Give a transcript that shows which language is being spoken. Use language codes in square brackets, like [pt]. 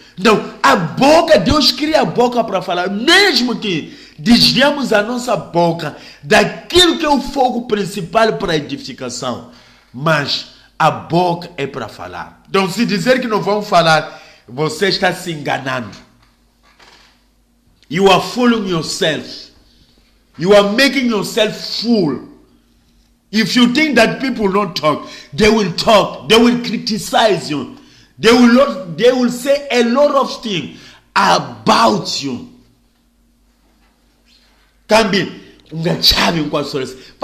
[pt] Então, a boca, Deus cria a boca para falar, mesmo que desviamos a nossa boca daquilo que é o foco principal para a edificação, mas a boca é para falar. Então, se dizer que não vão falar, você está se enganando. [en] You are fooling yourself. You are making yourself fool. If you think that people don't talk, they will criticize you. They will say a lot of things about you. [pt] Cambi, chave com as pessoas.